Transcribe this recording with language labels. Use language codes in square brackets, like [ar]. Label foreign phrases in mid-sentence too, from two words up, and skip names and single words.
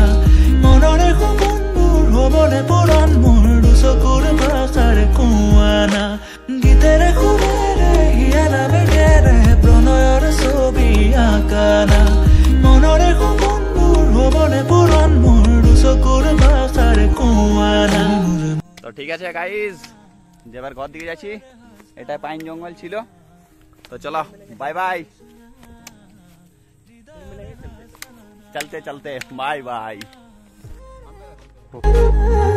[as] মনরে সপোনবোৰ হবনে পুৰণ মোৰ দুচকুৰ ভাষাৰ কুৱানা গীতেৰে খুৰেৰে হিয়াৰা বেগেৰে প্ৰণয়ৰ ছবি আঁকানা মনৰে সপোনবোৰ হবনে পুৰণ মোৰ দুচকুৰ ভাষাৰ কুৱানা। [bn] তো ঠিক আছে গাইস, যেবার ঘর দিকে যাচ্ছি। এটা পাইন জঙ্গল ছিল। তো চলো, [en] bye bye. [bn] চলতে চলতে [en] bye bye.